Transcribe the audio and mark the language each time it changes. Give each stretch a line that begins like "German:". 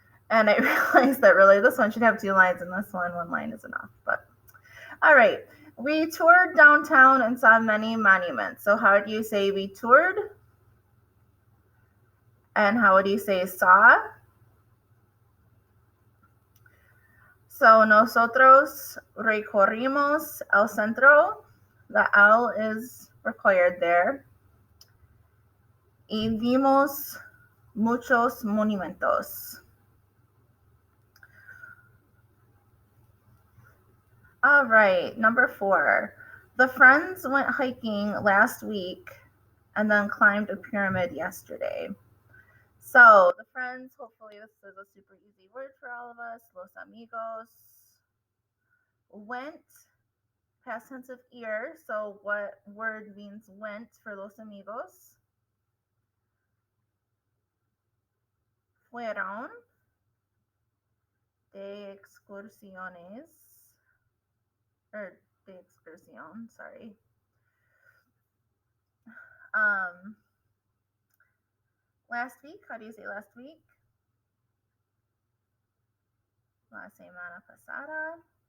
English: And I realized that really this one should have 2 lines and this one line is enough. But all right, we toured downtown and saw many monuments. So how do you say we toured? And how would you say saw?
Spanish: So nosotros recorrimos el centro.
English: The L is required there.
Spanish: Y vimos muchos monumentos.
English: All right, number 4. The friends went hiking last week and then climbed a pyramid yesterday. So the friends, hopefully this is a super easy word for all of us.
Spanish: Los amigos
English: went, past tense of ir. So what word means went for
Spanish: los amigos? Fueron de excursiones, or de excursión, sorry.
English: Last week, how do you say last week?
Spanish: La semana pasada.